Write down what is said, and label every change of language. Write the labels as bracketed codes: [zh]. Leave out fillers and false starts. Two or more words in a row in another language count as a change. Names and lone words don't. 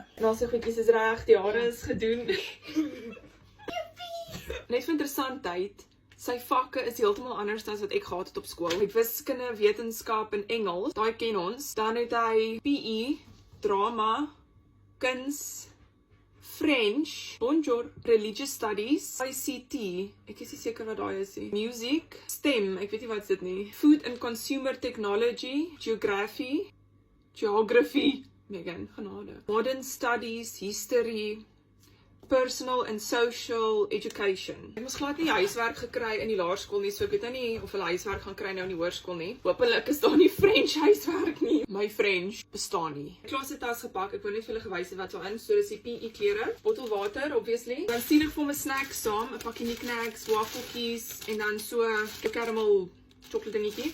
[af] En al sy goedjies is reg, die hare is gedoen. Net vir interessantheid, sy vakke is heeltemal anders as wat ek gehad het op skool. Hy het wiskunde, wetenskap en Engels, daai ken ons. Dan het hy PE, drama, kuns, [en] French, bonjour, religious studies, ICT, [af] ek is nie seker wat daai is nie, [en] music, STEM, [af] ek weet nie wat is dit nie, [en] food and consumer technology, geography, Megan, genade, modern studies, history, personal and social education. [af] Ek moes glad nie huiswerk gekry in die laerskool nie, so ek weet nou nie of hulle huiswerk gaan kry nou in die hoërskool nie. Hoopelik is daar nie French huiswerk nie. My French bestaan nie. Ek het 'n tas gepak, ek wou net vir julle gewys het wat so in, so dis die PE klere, bottel water obviously. Dan sien ek vir my snacks saam, 'n pakkie knickknacks, waffeltjies en dan so 'n [en] caramel chocolate [af] dingetjie.